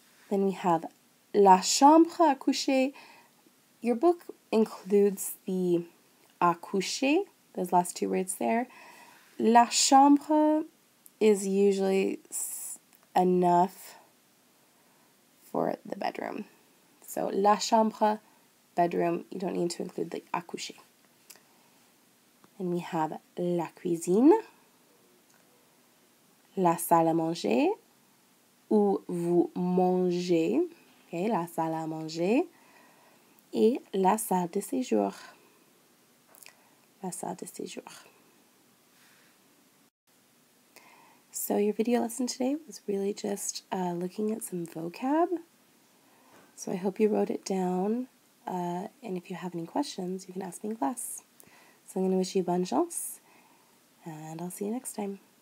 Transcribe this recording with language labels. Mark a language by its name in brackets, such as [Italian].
[English] Then we have la chambre à coucher. Your book includes the à coucher, those last two words there. La chambre is usually enough for the bedroom. So la chambre, bedroom, you don't need to include the à coucher. And we have [French] la cuisine, la salle à manger, où vous mangez, okay, la salle à manger, et la salle de séjour, la salle de séjour. [English] So your video lesson today was really just looking at some vocab. So I hope you wrote it down, and if you have any questions, you can ask me in class. So I'm going to wish you bonne chance, and I'll see you next time.